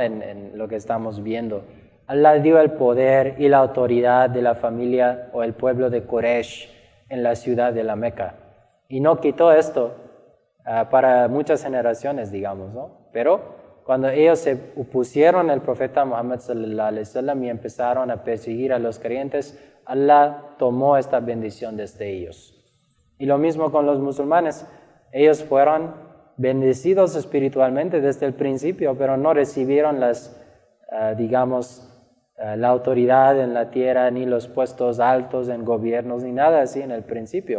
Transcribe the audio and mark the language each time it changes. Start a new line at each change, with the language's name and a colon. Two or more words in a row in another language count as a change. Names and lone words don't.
Spanish: En lo que estamos viendo. Allah dio el poder y la autoridad de la familia o el pueblo de Quraysh en la ciudad de la Meca. Y no quitó esto para muchas generaciones, digamos, ¿no? Pero cuando ellos se opusieron al profeta Muhammad
Arabic: صلى الله عليه وسلم
Spanish: y empezaron a perseguir a los creyentes, Allah tomó esta bendición desde ellos. Y lo mismo con los musulmanes. Ellos fueron bendecidos espiritualmente desde el principio, pero no recibieron la autoridad en la tierra, ni los puestos altos en gobiernos, ni nada así en el principio.